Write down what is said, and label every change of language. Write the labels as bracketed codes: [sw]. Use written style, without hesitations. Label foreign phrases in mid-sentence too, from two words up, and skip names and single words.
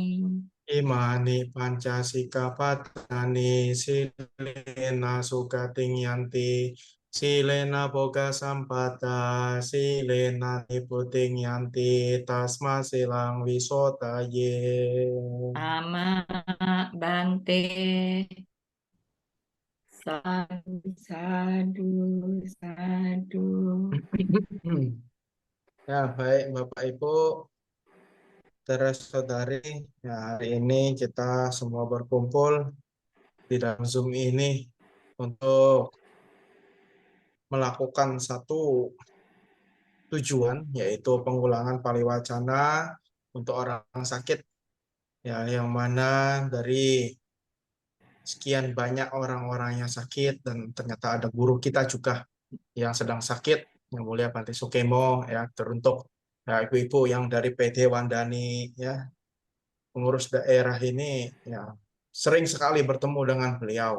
[pi] Imani Pancasikapadani Silena Sukating Yanti Silena Boga Sampada Silena Niputing Yanti Tasma Silang Wisotaye. Ama Bante. Sadu, sadu, sadu. [id] Ya, baik Bapak Ibu, saudara-saudari, ya, hari ini kita semua berkumpul di dalam Zoom ini untuk melakukan satu tujuan, yaitu pengulangan paliwacana untuk orang sakit, ya, yang mana dari sekian banyak orang-orang yang sakit dan ternyata ada guru kita juga yang sedang sakit, Yang Mulia Bante Sukemo, ya, teruntuk ya, ibu-ibu yang dari PD Wandani, ya, pengurus daerah ini, ya, sering sekali bertemu dengan beliau.